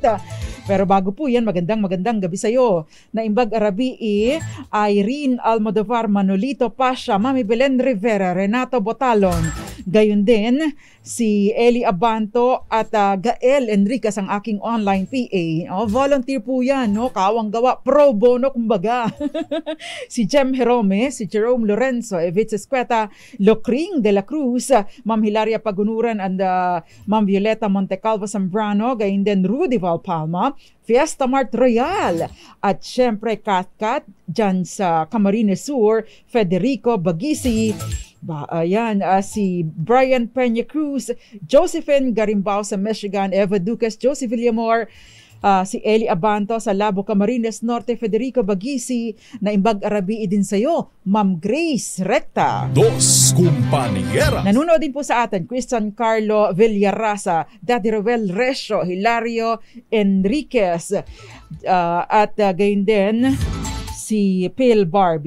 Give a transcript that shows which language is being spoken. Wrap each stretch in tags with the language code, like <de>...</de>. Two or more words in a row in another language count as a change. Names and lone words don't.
<tl>Pero bago po yan, magandang gabi sa iyo.</tl> <ilo>Naimbag Arabii,</ilo> <tl>Irene Almodovar, Manolito Pasha, Mami Belen Rivera, Renato Botalon. Gayon din, si Eli Abanto at Gael Enriquez, ang aking online PA. Volunteer po yan, kawang gawa,</tl> <la>pro bono</la> <tl>kumbaga. Si Jem Jerome, si Jerome Lorenzo, Evitz Escueta, Locring de la Cruz, Ma'am Hilaria Pagunuran and Ma'am Violeta Montecalvo Zambrano, gayon din Rudy Valpalma, Fiesta Mart Royal, at syempre Kat dyan sa Camarines Sur, Federico Bagisi, Si Brian Peña Cruz, Josephine Garimbao sa Michigan, Eva Duques, Josie Villamor, si Eli Abanto sa Labo, Camarines Norte, Federico Bagisi,</tl> <ilo>na Imbag Arabi</ilo> <tl>din sa'yo, Ma'am Grace Recta. Dos Compañeras. Nanunood din po sa atin, Christian Carlo Villarasa, Daddy Roel Resio, Hilario Enriquez, at gayon din, si Phil Barbie.</tl>